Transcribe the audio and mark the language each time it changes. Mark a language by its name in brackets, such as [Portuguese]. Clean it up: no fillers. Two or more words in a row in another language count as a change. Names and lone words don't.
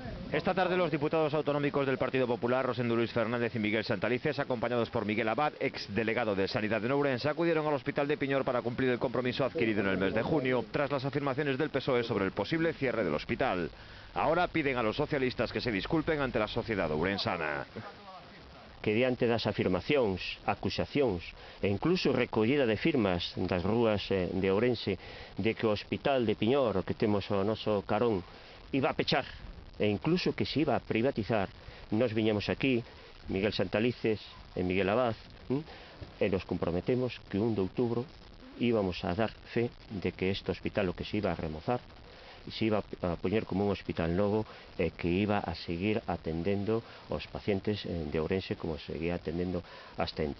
[Spanish] Esta tarde los diputados autonómicos del Partido Popular, Rosendo Luis Fernández y Miguel Santalices, acompañados por Miguel Abad, exdelegado de Sanidad de Ourense, acudieron al Hospital de Piñor para cumplir el compromiso adquirido en el mes de junio, tras las afirmaciones del PSOE sobre el posible cierre del hospital. Ahora piden a los socialistas que se disculpen ante la sociedad ourensana. [Galician] Que diante das afirmacións, acusacións e incluso recollida de firmas das rúas de Ourense de que o hospital de Piñor, o que temos o noso carón, iba a pechar e incluso que se iba a privatizar, nos viñamos aquí, Miguel Santalices e Miguel Abad, e nos comprometemos que 1 de outubro íbamos a dar fe de que este hospital o que se iba a remozar se iba a poñer como un hospital novo e que iba a seguir atendendo aos pacientes de Ourense como seguía atendendo hasta entón.